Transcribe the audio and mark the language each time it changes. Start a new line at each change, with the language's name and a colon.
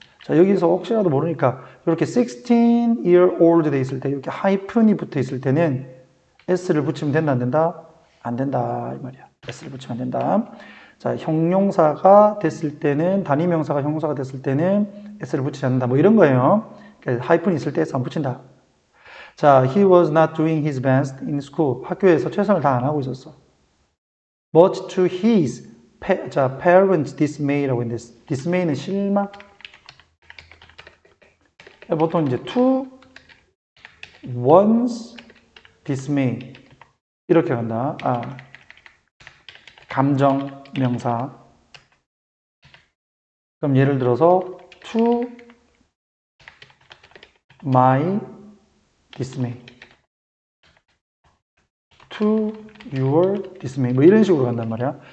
Korean: 자, 여기서 혹시라도 모르니까 이렇게
English: 16year old
Korean: 돼 있을 때 이렇게 하이픈이 붙어 있을 때는 s를 붙이면 된다 안 된다? 안 된다 이 말이야. s를 붙이면 안 된다. 자, 형용사가 됐을 때는 단위명사가 형용사가 됐을 때는 s를 붙이지 않는다. 뭐 이런 거예요. 하이픈이 있을 때 s 안 붙인다.
English: 자, he was not doing his best in school.
Korean: 학교에서 최선을 다 안 하고 있었어.
English: But to his parents dismay
Korean: 라고 했는데 dismay는 실망? 보통 이제
English: to one's dismay
Korean: 이렇게 간다. 감정 명사. 그럼 예를 들어서
English: to my dismay, to your dismay
Korean: 뭐 이런 식으로 간단 말이야.